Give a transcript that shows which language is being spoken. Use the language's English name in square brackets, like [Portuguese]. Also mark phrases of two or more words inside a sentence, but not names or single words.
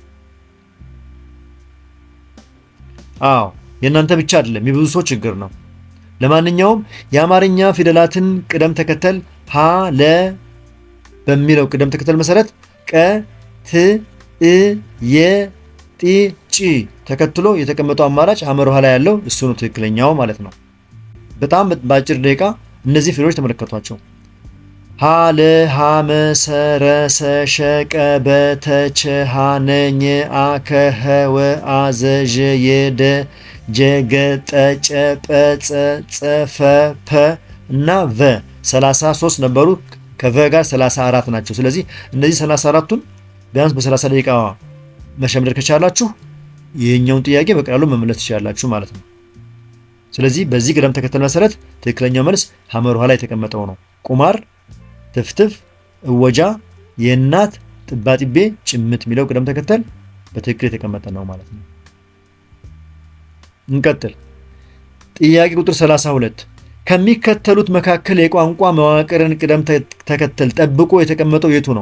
[Amharic] አዎ የእናንተ ብቻ አይደለም የብዙ ሰው ችግር ነው። ለማንኛውም የአማርኛ ፊደላትን ቅደም ተከተል ሀ ለ በሚለው ቅደም ተከተል መሰረት ቀ ት እ የ ጢ ጪ ተከትሎ የተቀመጠው አማራጭ ሐመሩሃ ላይ ያለው እሱ ነው ትክክለኛው ማለት ነው። በጣም በአጭር ደቂቃ እነዚህ ፊደሎች ተመለከቷቸው። ሀ ለ ሐ መ ሰ ረ ሰ ሸ ቀ በ ተ ቸ ሐ ነ ኘ አ ከ ኸ ወ አ ዘ ዠ የ ደ ጀ ገ ጠ ጨ ጰ ጸ ጸ ፈ ፐ እና ቨ 33 ነበሩ። ከቨ ጋር 34 ናቸው። ስለዚህ እነዚህ 34ቱን ቢያንስ በ30 ደቂቃ መሸምደድ ከቻላችሁ ይህኛውን ጥያቄ በቀላሉ መመለስ ትችላላችሁ ማለት ነው። ስለዚህ በዚህ ቅደም ተከተል መሰረት ትክክለኛው መልስ ሐመሩሃ ላይ የተቀመጠው ነው። ቁማር፣ ትፍትፍ፣ እወጃ፣ የእናት፣ ጥባጢቤ፣ ጭምት የሚለው ቅደም ተከተል በትክክል የተቀመጠ ነው ማለት ነው። እንቀጥል። ጥያቄ ቁጥር 32 ከሚከተሉት መካከል የቋንቋ መዋቅርን ቅደም ተከተል ጠብቆ የተቀመጠው የቱ ነው?